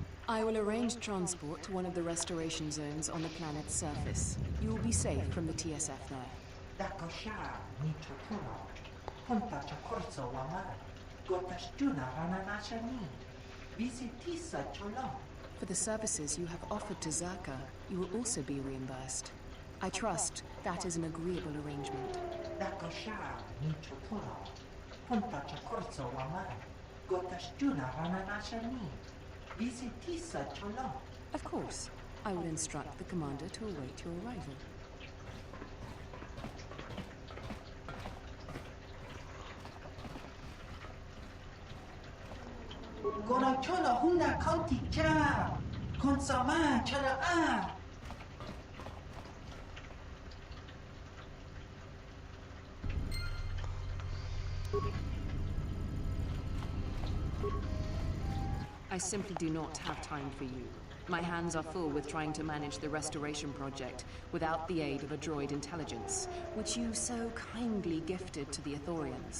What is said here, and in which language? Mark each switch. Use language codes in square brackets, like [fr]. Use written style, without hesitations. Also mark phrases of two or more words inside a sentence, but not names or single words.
[en] I will arrange transport to one of the restoration zones on the planet's surface. You will be safe from the TSF there. Dakosha, Nichoturo, Punta Chakorso Wamar, Gotastuna Rananashani, Visitisa Cholon. For the services you have offered to Zerka, you will also be reimbursed. I trust that is an agreeable arrangement. Dakosha, Nichoturo, Punta Chakorso Wamar, Gotastuna Rananashani, Visitisa Cholon. Of course. I will instruct the commander to await your arrival. Gora chola hunda county cha, consama chola ah. I simply do not have time for you. My hands are full with trying to manage the restoration project without the aid of a droid intelligence, which you so kindly gifted to the Ithorians.